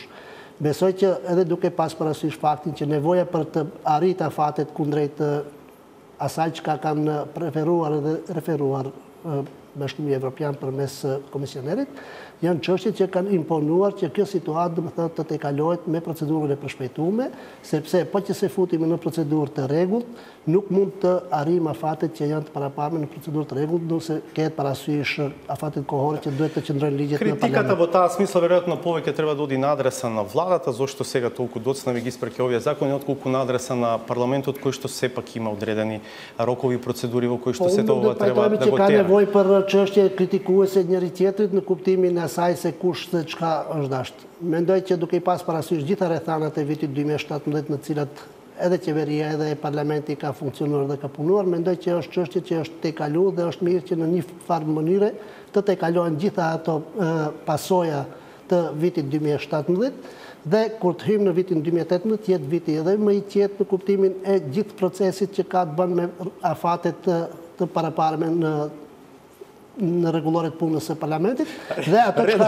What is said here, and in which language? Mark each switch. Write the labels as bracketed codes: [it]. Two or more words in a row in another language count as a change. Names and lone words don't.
[sq] Besoj që edhe duke pas parasysh faktin që nevoja për të arritur afatet kundrejt asaj që kanë preferuar dhe referuar Bashkimi Evropian përmes komisionerit, janë çështje që kanë imponuar që kjo situatë domethënë të tejkalohet me procedurën e përshpejtuar, sepse po që se futemi në procedurë të rregullt, nuk mund të arrijmë afatet që janë të paraparme në procedurë të rregullt, nëse kehet parasysh afatet kohore që duhet të qëndrojnë ligjet në parlament. [mk] Критиката во таа смисла веројатно повеќе треба да оди на адреса на владата, зошто сега толку доцна ги испреќа овие закони, отколку на адреса на парламентот, кој што сепак има одредени рокови процедури во кои што се тоа треба да го тера. [sq] Nevojë për çështje kritikuese njëri tjetrit në kuptimin e asaj se kush se çka është dashur. Mendoj që duke i pas parasysh gjitha rrethanat e vitit 2017 në cilat edhe qeveria edhe parlamenti ka funksionuar dhe ka punuar, mendoj që është çështje që është tejkaluar dhe është mirë që në një farë mënyre të tejkalohen gjitha ato pasoja të vitit 2017 dhe kur të hyjmë në vitin 2018 jetë viti edhe më i qetë në kuptimin e gjithë procesit që ka të bën me afatet të paraparme në në rregullore të punës së parlamentit dhe ajo